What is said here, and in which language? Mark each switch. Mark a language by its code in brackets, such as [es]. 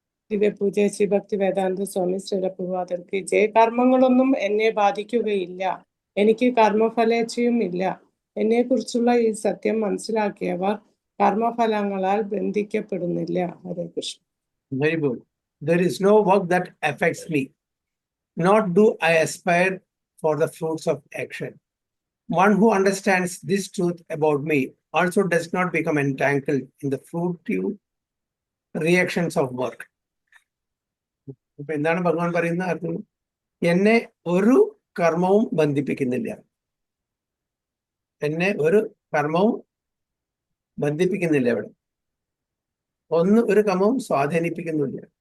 [ml] ദിവ്യപൂജ ശ്രീ ഭക്തി വേദാന്ത സ്വാമി ശ്രീലപ്രഭാതർക്ക് ജയ. കർമ്മങ്ങളൊന്നും എന്നെ ബാധിക്കുകയില്ല, എനിക്ക് കർമ്മഫലേച്ഛയും ഇല്ല. എന്നെ കുറിച്ചുള്ള ഈ സത്യം മനസ്സിലാക്കിയവർ കർമ്മഫലങ്ങളാൽ ബന്ധിക്കപ്പെടുന്നില്ല. ഹരേ Krishna. [en] Very good. There is no work that affects me, nor do I aspire for the fruits of action. One who understands this truth about me also does not become entangled in the fruitive reactions of work. [ml] ഇപ്പൊ എന്താണ് ഭഗവാൻ പറയുന്ന അർത്ഥം? എന്നെ ഒരു കർമ്മവും ബന്ധിപ്പിക്കുന്നില്ല, എന്നെ ഒരു കർമ്മവും ബന്ധിപ്പിക്കുന്നില്ല. ഇവിടെ ഒരു കർമ്മവും സ്വാധീനിപ്പിക്കുന്നില്ല.